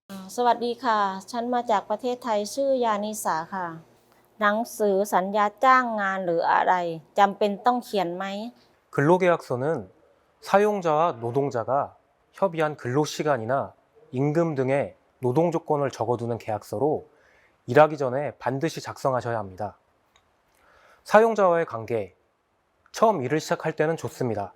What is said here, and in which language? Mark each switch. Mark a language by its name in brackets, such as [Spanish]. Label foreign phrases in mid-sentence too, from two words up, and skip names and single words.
[Thai] สวัสดีค่ะ ฉันมาจากประเทศไทยชื่อยานิสาค่ะ หนังสือสัญญาจ้างงานหรืออะไรจำเป็นต้องเขียนไหม [Korean] 근로계약서는 사용자와 노동자가 협의한 근로시간이나 임금 등의 노동조건을 적어두는 계약서로 일하기 전에 반드시 작성하셔야 합니다. 사용자와의 관계, 처음 일을 시작할 때는 좋습니다.